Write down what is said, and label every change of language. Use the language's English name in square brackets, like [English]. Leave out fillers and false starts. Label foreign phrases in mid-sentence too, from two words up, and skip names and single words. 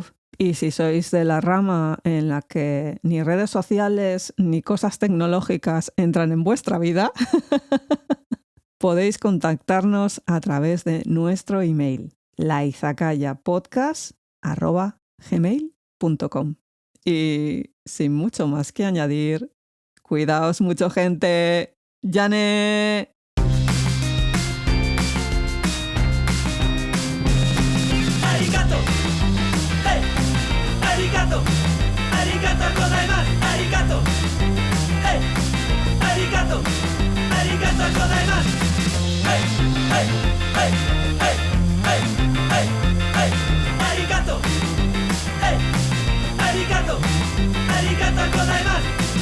[Spanish] Y si sois de la rama en la que ni redes sociales ni cosas tecnológicas entran en vuestra vida, podéis contactarnos a través de nuestro email, laizakayapodcast@gmail.com. Y sin mucho más que añadir, cuidaos mucho, gente. [Japanese] ¡Yane! ありがとう、ヘイ、ありがとう、ありがとうございます、ありがとう、ヘイ、ありがとう、ありがとうございます、ヘイ、ヘイ、ヘイ、ヘイ、ヘイ、ヘイ、ヘイ、ありがとう、ヘイ、ありがとう、ありがとうございます.